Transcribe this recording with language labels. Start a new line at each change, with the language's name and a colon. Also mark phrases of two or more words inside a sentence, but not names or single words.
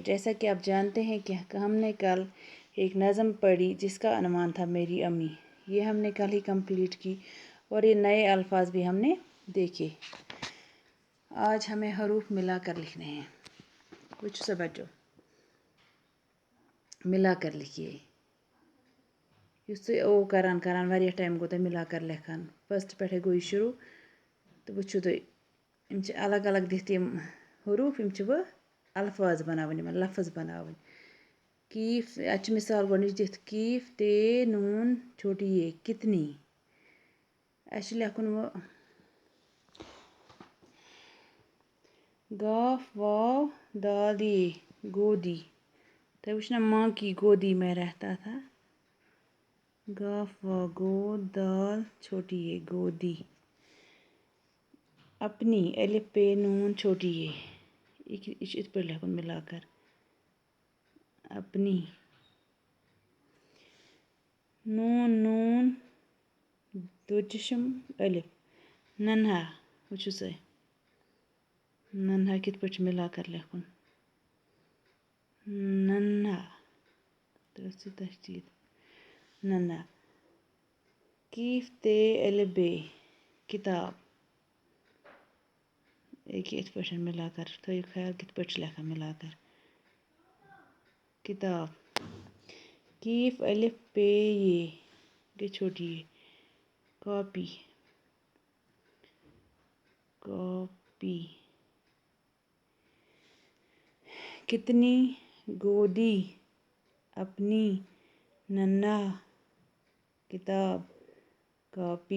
Urdu: جیسا کہ آپ جانتے ہیں کہ ہم نے کل ایک نظم پڑھی جس کا عنوان تھا میری امی۔ یہ ہم نے کل ہی کمپلیٹ کی اور یہ نئے الفاظ بھی ہم نے دیکھے۔ آج ہمیں حروف ملا کر لکھنے ہیں۔ کچھ سے بچو ملا کر لکھیے۔
Kashmiri: یُس تُہۍ او کران واریاہ ٹائم گوٚو تۄہہِ
Urdu: ملا کر
Kashmiri: لیکھان۔ فسٹ پٮ۪ٹھَے گوٚو یہِ شروع تہٕ وٕچھِو تُہۍ یِم چھِ الگ الگ دِتھ یِم حروٗف، یِم چھِ وۄنۍ الفاظ بناوٕنۍ، یِمن لفظ بناوٕنۍ۔ کیٖف اَتہِ چھِ مِثال گۄڈنِچ دِتھ کیٖف تے نوٗن
Urdu: چھوٹی یہ کتنی۔
Kashmiri: اَسہِ چھُ لیکھُن وۄنۍ
Urdu: گاف واو دال یہ گودی۔
Kashmiri: تۄہہِ وٕچھو نا
Urdu: ماں کی گودی میں رہتا تھا۔ گاف واو گود دال چھوٹی یہ گودی۔ اپنی الف پے نون چھوٹی یہ
Kashmiri: چھُ یِتھ پٲٹھۍ لیکھُن
Urdu: ملا کر اپنی۔ نون نون دوچشم الف ننہا،
Kashmiri: وٕچھِو سا ننہا کِتھ پٲٹھۍ چھُ
Urdu: ملا کر
Kashmiri: لیکھُن ننہا، ترٛٲوسہِ تشدیٖد ننہا۔
Urdu: کیٖف تے الف بے کتاب،
Kashmiri: ییٚکیٛاہ یِتھ پٲٹھۍ
Urdu: ملا کر
Kashmiri: تھٲیِو خیال کِتھ پٲٹھۍ چھِ لیکھان
Urdu: ملا کر
Kashmiri: کتاب۔
Urdu: کیٖف الف پے یہ گٔے چھوٹی یہ کاپی کاپی۔ کتنی گودی اپنی ننھا کتاب کاپی۔